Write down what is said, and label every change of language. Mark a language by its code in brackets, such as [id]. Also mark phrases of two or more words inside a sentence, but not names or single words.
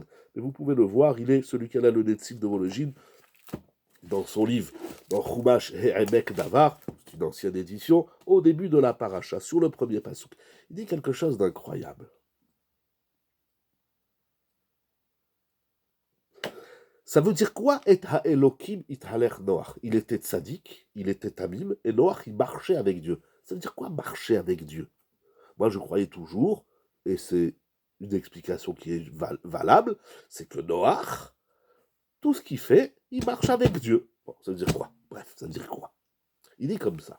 [fr] Mais vous pouvez le voir, il est celui qui a le Netziv de Vologine, dans son livre, dans Chumash He'emek Davar, c'est une ancienne édition, au début de la paracha, sur le premier pasuk. Il dit quelque chose d'incroyable. Ça veut dire quoi? [he] את האלהים התהלך נח. [fr] Il était tzaddik, il était tamim, et Noach, il marchait avec Dieu. Ça veut dire quoi marcher avec Dieu? Moi, je croyais toujours, et c'est une explication qui est valable, c'est que Noach, tout ce qu'il fait, il marche avec Dieu. Bon, ça veut dire quoi? Bref, ça veut dire quoi? Il dit comme ça.